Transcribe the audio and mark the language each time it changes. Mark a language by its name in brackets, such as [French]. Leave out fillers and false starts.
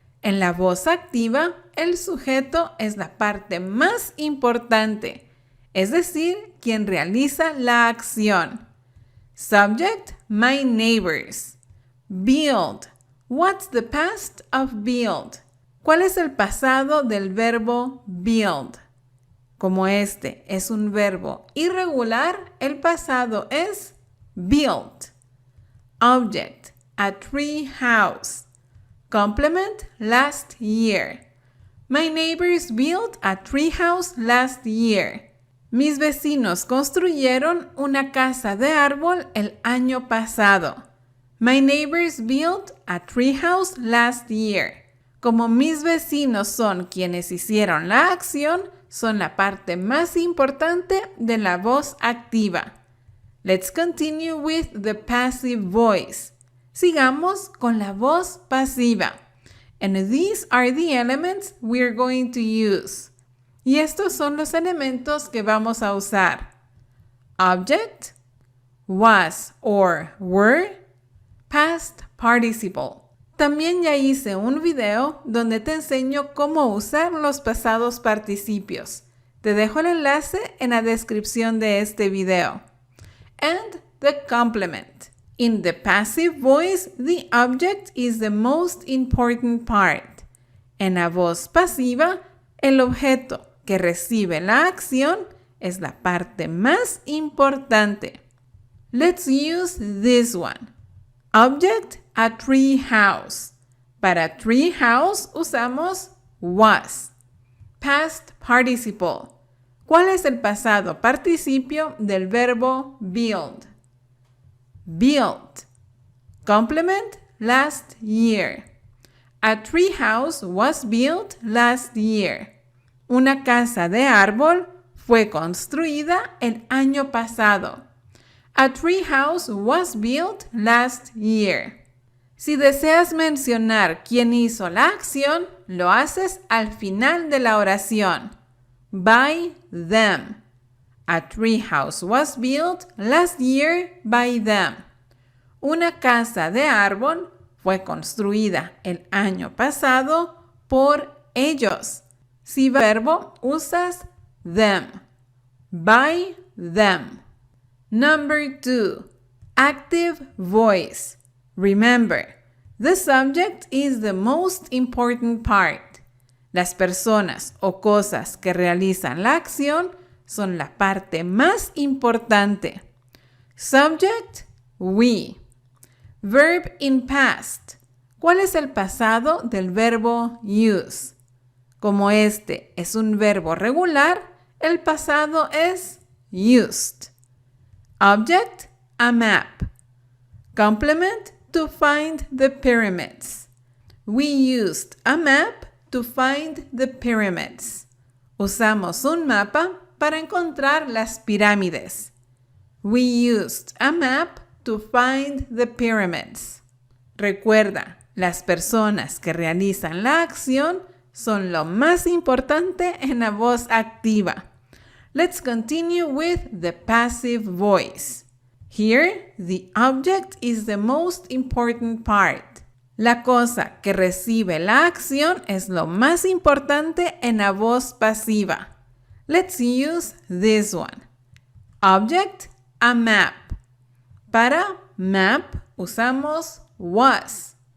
[Spanish] En la voz activa, el sujeto es la parte más importante, es decir, quien realiza la acción. [English] Subject, my neighbors. Build. What's the past of build? [Spanish] ¿Cuál es el pasado del verbo build? Como este es un verbo irregular, el pasado es built. [English] Object, a tree house. Complement, last year. My neighbors built a tree house last year. [Spanish] Mis vecinos construyeron una casa de árbol el año pasado. [English] My neighbors built a tree house last year. [Spanish] Como mis vecinos son quienes hicieron la acción, son la parte más importante de la voz activa. [English] Let's continue with the passive voice. [Spanish] Sigamos con la voz pasiva. [English] And these are the elements we're going to use. [Spanish] Y estos son los elementos que vamos a usar. [English] Object, was or were, past participle. [Spanish] También ya hice un video donde te enseño cómo usar los pasados participios. Te dejo el enlace en la descripción de este video. [English] And the complement. In the passive voice, the object is the most important part. [Spanish] En la voz pasiva, el objeto que recibe la acción es la parte más importante. [English] Let's use this one. Object, a tree house. [Spanish] Para tree house usamos was. [English] Past participle. [Spanish] ¿Cuál es el pasado participio del verbo build? [English] Built. Complement, last year. A tree house was built last year. [Spanish] Una casa de árbol fue construida el año pasado. [English] A tree house was built last year. [Spanish] Si deseas mencionar quién hizo la acción, lo haces al final de la oración. [English] By them. A tree house was built last year by them. [Spanish] Una casa de árbol fue construida el año pasado por ellos. Si verbo, usas them. [English] By them. Number 2. Active voice. Remember, the subject is the most important part. [Spanish] Las personas o cosas que realizan la acción son la parte más importante. [English] Subject, we. Verb in past. [Spanish] ¿Cuál es el pasado del verbo use? Como este es un verbo regular, el pasado es used. [English] Object, a map. Complement, to find the pyramids. We used a map to find the pyramids. [Spanish] Usamos un mapa para encontrar las pirámides. [English] We used a map to find the pyramids. [Spanish] Recuerda, las personas que realizan la acción son lo más importante en la voz activa. [English] Let's continue with the passive voice. Here, the object is the most important part. [Spanish] La cosa que recibe la acción es lo más importante en la voz pasiva. [English] Let's use this one. Object, a map. [Spanish] Para map usamos was.